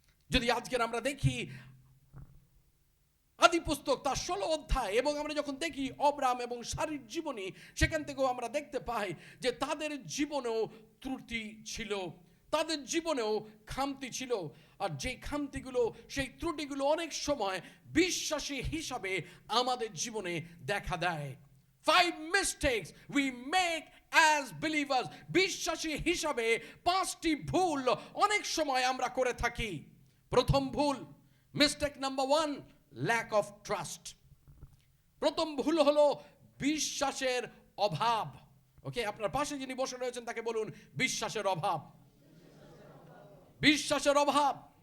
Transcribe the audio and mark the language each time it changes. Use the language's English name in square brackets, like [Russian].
[Bangla] যদি আজকের আমরা দেখি আদি পুস্তক তার 16 অধ্যায়, এবং আমরা যখন দেখি অব্রাহাম এবং সারির জীবনী, সেখান থেকেও আমরা দেখতে পাই যে তাদের জীবনেও ত্রুটি ছিল, তাদের জীবনেও খামতি ছিল। আর যে খামতিগুলো, সেই ত্রুটিগুলো অনেক সময় বিশ্বাসী হিসাবে আমাদের জীবনে দেখা দেয়। [English] 5 mistakes we make as believers. [Bangla] বিশ্বাসী হিসাবে 5টি ভুল অনেক সময় আমরা করে থাকি। প্রথম ভুল, [English] Mistake number 1, lack of trust. [Bangla] প্রথম ভুল হলো বিশ্বাসের অভাব। ওকে, আপনার পাশে যিনি বসে রয়েছেন তাকে বলুন বিশ্বাসের অভাব। বিশ্বাসের অভাব।